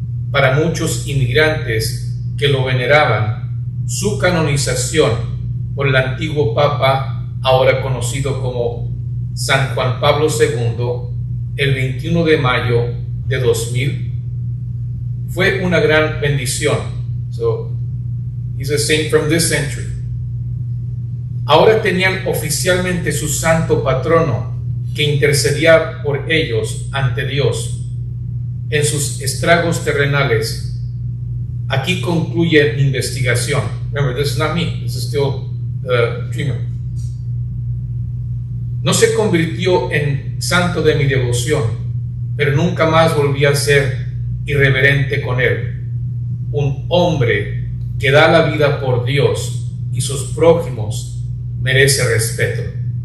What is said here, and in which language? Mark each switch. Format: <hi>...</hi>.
<es>Para muchos inmigrantes que lo veneraban, su canonización por el antiguo Papa, ahora conocido como San Juan Pablo II, el 21 de mayo de 2000, fue una gran bendición.</es> <en>So, he's a saint from this century.</en> <es>Ahora tenían oficialmente su santo patrono que intercedía por ellos ante Dios en sus estragos terrenales. Aquí concluye mi investigación.</es> <en>Remember, this is not me. This is still the dreamer.</en> <es>No se convirtió en santo de mi devoción, pero nunca más volví a ser irreverente con él. Un hombre que da la vida por Dios y sus prójimos merece respeto.</es>